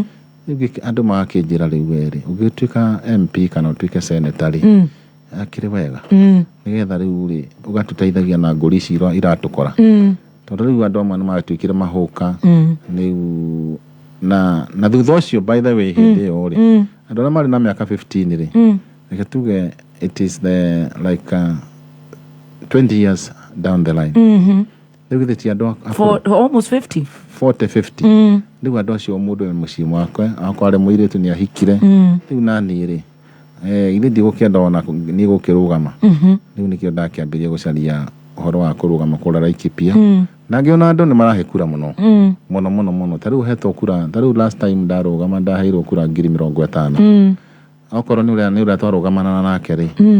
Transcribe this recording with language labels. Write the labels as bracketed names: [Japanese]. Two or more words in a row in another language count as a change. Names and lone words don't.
[Kikuyu] andũ magakĩnjĩra rĩu weri ũgĩtuĩka MP kana ũtuĩke senator ri akĩrĩ wega nigetha rĩu ri ũgatũteithagia na ngũri ici iratũkora tondũ rĩu andũ amwe nĩmagatuĩkire mahũka rĩu na thutha ũcio [English] by the way [Kikuyu] hĩndĩ ĩyo ri andũ arĩa marĩ na mĩaka 15 ri reke tuge [English] it is the like 20 years down the line [Kikuyu] rĩu githĩti andũ [English] for almost 50 [Kikuyu] rĩu andũ acio mũndũ nĩ mũciĩ mwakwe akwa arĩ mũirĩtu nĩ ahikire rĩu nani ri ithe ndigũkĩenda ona nĩ gũkĩrũgama rĩu nĩkĩo ndakĩambĩria gũcaria ũhoro wa kũrũgama kũra Laikipia na ngĩona andũ nĩ marahe kura mũno ta rĩu hetwo kura ta rĩu [English] last time [Kikuyu] ndarũgama ndaheirwo kura 50,000 okorwo nĩ ũrĩa twarũgamana nake rĩ